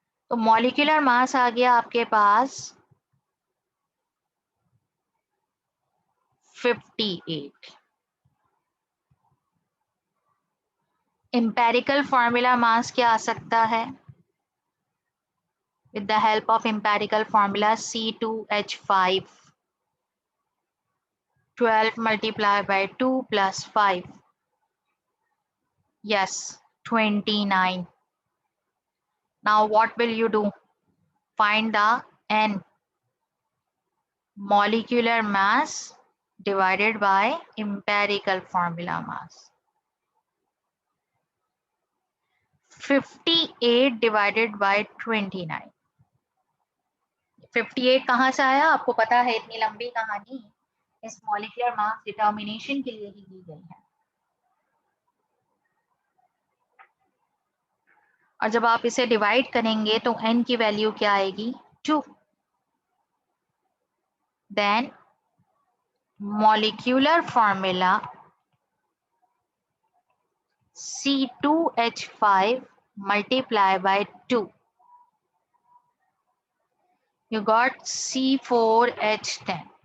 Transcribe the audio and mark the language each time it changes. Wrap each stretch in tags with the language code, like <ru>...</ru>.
<hi>तो molecular mass आ गया आपके पास 58। एम्पेरिकल फॉर्मूला मास क्या आ सकता है?</hi> <en>with the help of empirical formula C2H5, 12 multiplied by 2 plus 5, yes 29. Now what will you do? Find the n, molecular mass divided by empirical formula mass. 58 divided by 29।</en> <hi>58 कहाँ से आया आपको पता है? इतनी लंबी कहानी इस मॉलिक्यूलर मास डिटर्मिनेशन के लिए ही दी गई है। और जब आप इसे डिवाइड करेंगे तो n की वैल्यू क्या आएगी? 2।</hi> <en>Then molecular formula C2H5 multiply by 2, you got C4H10.</en>